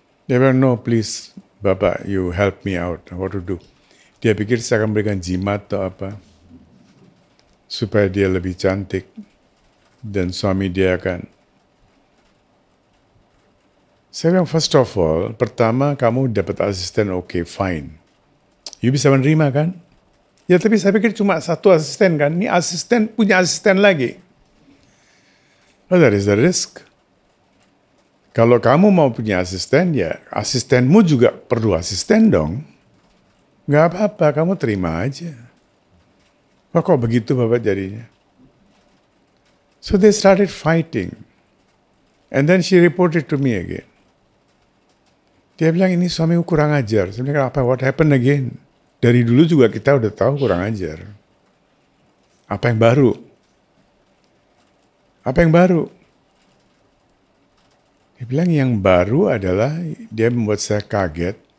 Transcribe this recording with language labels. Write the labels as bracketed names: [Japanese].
[Indonesian] Dia bilang, [English] no, please, Bapak, you help me out. What to do? [Indonesian] Dia pikir saya akan berikan jimat atau apa, supaya dia lebih cantik, dan suami dia akan. Saya bilang, [English] first of all, [Indonesian] pertama kamu dapat asisten, [English] okay, fine. [Indonesian] You bisa menerima kan? Ya, tapi saya pikir cuma 1 asisten kan, ini asisten punya asisten lagi. [English] Oh, that is the risk. [Indonesian] Kalau kamu mau punya asisten, ya asistenmu juga perlu asisten dong. Nggak apa-apa, kamu terima aja. Kok begitu Bapak jadinya? [English] So they started fighting. And then she reported to me again. [Indonesian] Dia bilang, ini suamiku kurang ajar. Saya bilang, apa? [English] What happened again? [Indonesian] Dari dulu juga kita udah tahu kurang ajar. Apa yang baru? Apa yang baru? Dia bilang yang baru adalah dia membuat saya kaget.